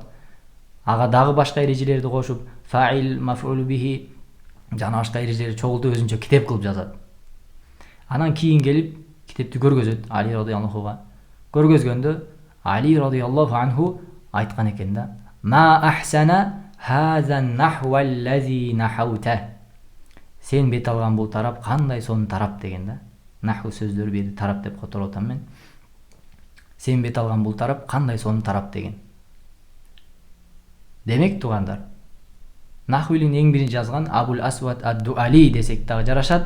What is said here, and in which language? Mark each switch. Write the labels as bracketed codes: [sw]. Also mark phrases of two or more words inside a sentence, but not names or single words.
[ky] Ага дагы башка эрежелерди кошуп, фаил, [ar] مفعول به [ky] жана башка эрежелерди чогултуп өзүнчө китеп кылып жазат. Анан кийин келип китепти көргөзөт Али [ar] رضي الله عنه. [ky] Көргөзгөндө Али [ar] رضي الله عنه [ky] айткан экен да: [ar] "ما أحسن هذا النحو الذي نحوت." [ky] Сен бет алган бул тарап кандай сонун тарап деген да. Наху сөздөрү бир тарап деп которуп атам мен. Сен бет алган бул тарап кандай сонун тарап деген. Демек туугандар, наху илимин эң биринчи жазган Абул Асвад ад-Дуали десек дагы жарашат.